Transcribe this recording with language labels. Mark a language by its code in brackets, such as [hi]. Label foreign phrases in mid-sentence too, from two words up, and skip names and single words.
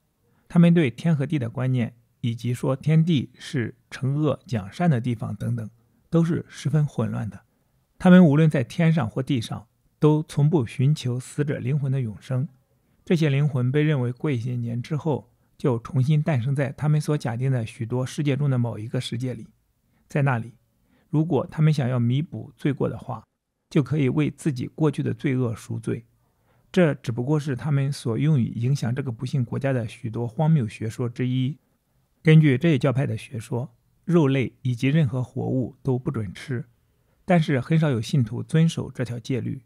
[zh] 他們對天和地的觀念，以及說天地是懲惡獎善的地方等等，都是十分混亂的。他們無論在天上或地上，都從不尋求死者靈魂的永生。這些靈魂被認為過一些年之後，就重新誕生在他們所假定的許多世界中的某一個世界裡。在那裡，如果他們想要彌補罪過的話，就可以為自己過去的罪惡贖罪。這只不過是他們所用於影響這個不幸國家的許多荒謬學說之一。根據這一教派的學說，肉類以及任何活物都不准吃，但是很少有信徒遵守這條戒律。